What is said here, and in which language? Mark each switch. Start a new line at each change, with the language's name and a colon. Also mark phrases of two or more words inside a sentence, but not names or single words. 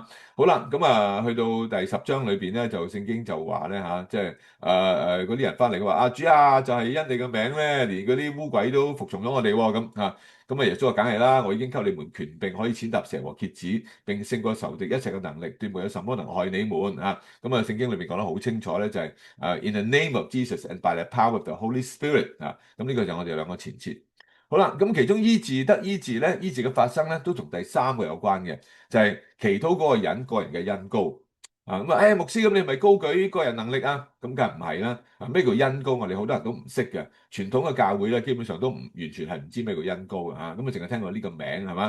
Cantonese: 好啦，咁去到第10章裏邊咧，就聖經就話咧嚇，即係嗰啲人翻嚟，佢話啊，主啊，就係因你嘅名咧，連嗰啲污鬼都服從咗我哋喎，咁嚇。咁耶穌話梗係啦，我已經給你們權柄，可以踐踏蛇和蠍子，並勝過仇敵一切嘅能力，斷沒有什麼能害你們啊！咁聖經裏面講得好清楚咧，就係
English: In the name of Jesus and by the power of the Holy Spirit
Cantonese: 啊！咁呢個就係我哋兩個前設。好啦，咁其中醫治得醫治咧，醫治嘅發生咧，都同第三個有關嘅，就係祈禱嗰個人嘅恩膏。啊咁啊，牧師咁你咪高舉個人能力啊？咁梗係唔係啦？啊咩叫恩膏？我哋好多人都唔識嘅，傳統嘅教會咧基本上都唔完全係唔知咩叫恩膏嘅嚇，咁啊淨係聽過呢個名係嘛？